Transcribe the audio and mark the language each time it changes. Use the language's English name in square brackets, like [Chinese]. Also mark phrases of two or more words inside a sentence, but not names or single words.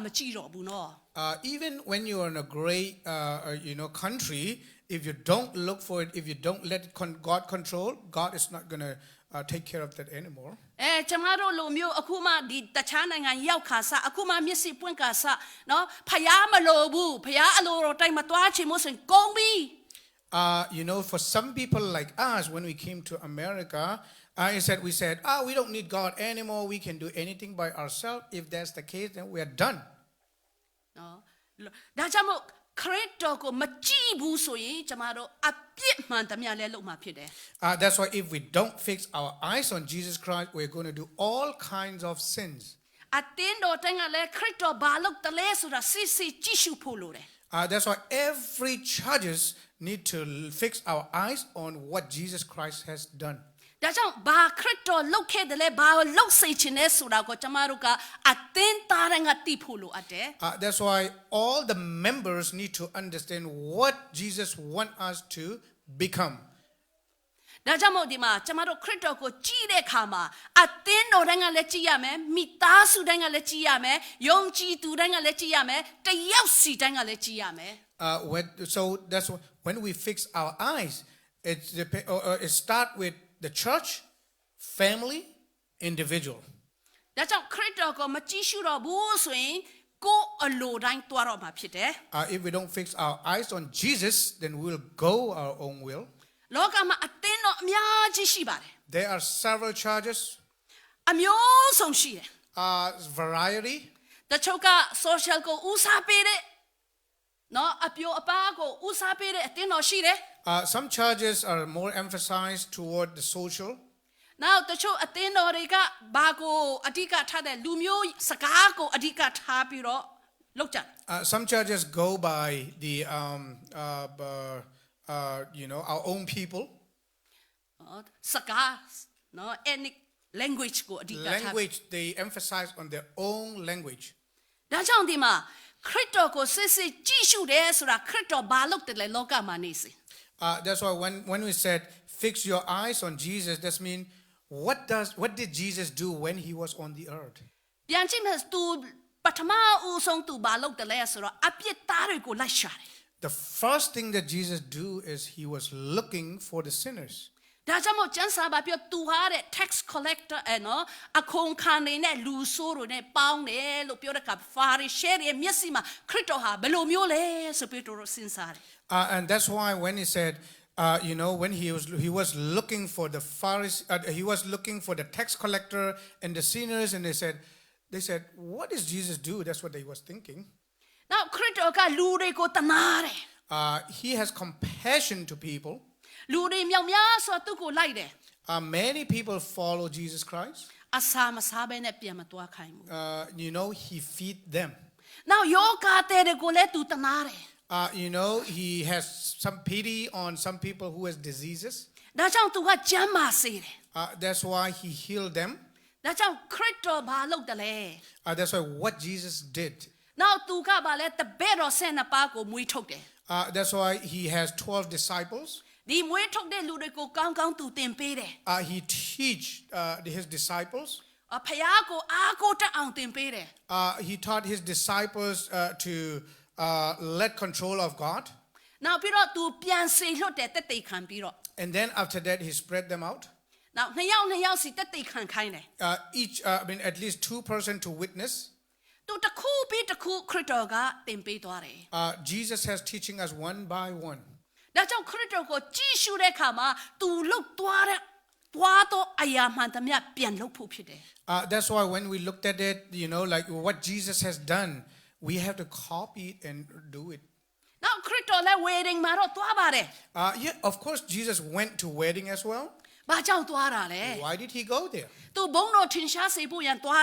[English] Even when you are in a great country if you don't look for it, if you don't let God control, God is not going to take care of that anymore. [Burmese] ကျမတို့လိုမျိုးအခုမှဒီတခြားနိုင်ငံရောက်ခါစားအခုမှမျက်စိပွင့်ခါစားနော်ဖယားမလိုဘူးဖယားအလိုတော်တိုင်းမတွားချင်မို့ဆိုရင်ကုန်ပြီ [English] You know, for some people like us, when we came to America, we said, we don't need God anymore. We can do anything by ourselves. If that's the case, then we are done. [Burmese] နော်ဒါကြောင့်မို့ခရစ်တော်ကိုမကြည့်ဘူးဆိုရင်ကျမတို့အပြစ်မှန်သမျှလဲလုပ်မှာဖြစ်တယ် [English] That's why if we don't fix our eyes on Jesus Christ, we're going to do all kinds of sins. [Burmese] အတင်းတော်တိုင်းကလည်းခရစ်တော်ဘာလုပ်တယ်လဲဆိုတာစစ်စစ်ကြည့်ရှုဖို့လိုတယ် [English] That's why every churches need to fix our eyes on what Jesus Christ has done. [Burmese] ဒါကြောင့်ဘာခရစ်တော်လုပ်ခဲ့တယ်လဲဘာလုပ်စေချင်လဲဆိုတာကိုကျမတို့ကအတင်းသားတိုင်းကသိဖို့လိုအပ်တယ် [English] That's why all the members need to understand what Jesus wants us to become. [Burmese] ဒါကြောင့်မို့ဒီမှာကျမတို့ခရစ်တော်ကိုကြည့်တဲ့အခါမှာအသင်းတော်တိုင်းကလည်းကြည့်ရမယ်မိသားစုတိုင်းကလည်းကြည့်ရမယ်ယုံကြည်သူတိုင်းကလည်းကြည့်ရမယ်တယောက်စီတိုင်းကလည်းကြည့်ရမယ် [English] So that's when we fix our eyes. It start with the church, family, individual. [Burmese] ဒါကြောင့်ခရစ်တော်ကိုမကြည့်ရှုတော့ဘူးဆိုရင်ကိုယ်အလိုတိုင်းတွားတော့မှာဖြစ်တယ် [English] If we don't fix our eyes on Jesus, then we'll go our own will. [Burmese] လောကမှာအသင်းတော်အများကြီးရှိပါတယ် [English] There are several churches, [Burmese] အမျိုးစုံရှိတယ် [English] variety. [Burmese] တချို့က social ကိုဦးစားပေးတဲ့နော်အပြိုအပါကိုဦးစားပေးတဲ့အသင်းတော်ရှိတယ် [English] Some churches are more emphasized toward the social. [Burmese] Now တချို့အသင်းတော်တွေကဘာကိုအဓိကထားတဲ့လူမျိုးစကားကိုအဓိကထားပြီးတော့လုပ်ကြတယ် [English] Some churches go by the our own people. [Burmese] စကားနော် [English] ethnic language [Burmese] ကိုအဓိကထား [English] Language, they emphasize on their own language. [Burmese] ဒါကြောင့်ဒီမှာခရစ်တော်ကိုစစ်စစ်ကြည့်ရှုတယ်ဆိုတာခရစ်တော်ဘာလုပ်တယ်လဲလောကမှာနေစေ [English] That's why when we said fix your eyes on Jesus, that means what did Jesus do when he was on the earth? [Burmese] ပြန်ကြည့်မယ်သူပထမဦးဆုံးသူဘာလုပ်တယ်လဲဆိုတော့အပြစ်သားတွေကိုလိုက်ရှာတယ် [English] The first thing that Jesus do is he was looking for the sinners. [Burmese] ဒါကြောင့်မို့ကျမ်းစာပါပြောသူဟာတဲ့ [English] tax collector [Burmese] နော်အခွန်ခံနေနဲ့လူဆိုးတွေနဲ့ပေါင်းတယ်လို့ပြောတဲ့အခါ Pharisee ရဲ့မျက်စိမှာခရစ်တော်ဟာဘယ်လိုမျိုးလဲဆိုပြီးတော့စဉ်းစားတယ် [English] And that's why when he said, when he was looking for the Pharisee, he was looking for the tax collector and the sinners, and they said, what does Jesus do? That's what they was thinking. [Burmese] Now ခရစ်တော်ကလူတွေကိုတနာတယ် [English] He has compassion to people. [Burmese] လူတွေမြောက်များစွာသူ့ကိုလိုက်တယ် [English] Many people follow Jesus Christ. [Burmese] အစာမစားဘဲနဲ့ပြန်မသွားခိုင်းဘူး [English] He feed them. [Burmese] Now ယောဂတဲ့တွေကိုလည်းသူတနာတယ် [English] He has some pity on some people who has diseases. [Burmese] ဒါကြောင့်သူကကျမ်းမာစေတယ် [English] That's why he healed them. [Burmese] ဒါကြောင့်ခရစ်တော်ဘာလုပ်တယ်လဲ [English] That's why what Jesus did. [Burmese] Now သူကဘာလဲတပည့်တော်12ပါးကိုမွေးထုတ်တယ် [English] That's why he has 12 disciples. [Burmese] ဒီမွေးထုတ်တဲ့လူတွေကိုကောင်းကောင်းသူသင်ပေးတယ် [English] He teach his disciples. [Burmese] ဖယားကိုအားကိုးတတ်အောင်သင်ပေးတယ် [English] He taught his disciples to let control of God. [Burmese] Now ပြီးတော့သူပြန်စေလွတ်တယ်တက်တိခံပြီးတော့ [English] And then after that, he spread them out. [Burmese] Now နှစ်ယောက်စီတက်တိခံခိုင်းတယ် [English] At least 2 persons to witness. [Burmese] သူတစ်ခုပြီးတစ်ခုခရစ်တော်ကသင်ပေးသွားတယ် [English] Jesus has teaching us one by one. [Burmese] ဒါကြောင့်ခရစ်တော်ကိုကြည့်ရှုတဲ့အခါမှာသူလှုပ်သွားတော့အရာမှန်သမျှပြန်လှုပ်ဖို့ဖြစ်တယ် [English] That's why when we looked at it, like what Jesus has done, we have to copy it and do it. [Burmese] Now ခရစ်တော်လည်း wedding မှာတော့သွားပါတယ် [English] Yeah, of course, Jesus went to wedding as well. [Burmese] ဘာကြောင့်သွားတာလဲ [English] Why did he go there? [Burmese] သူဘုန်းတော်ထင်ရှားစေဖို့ရန်သွားတာ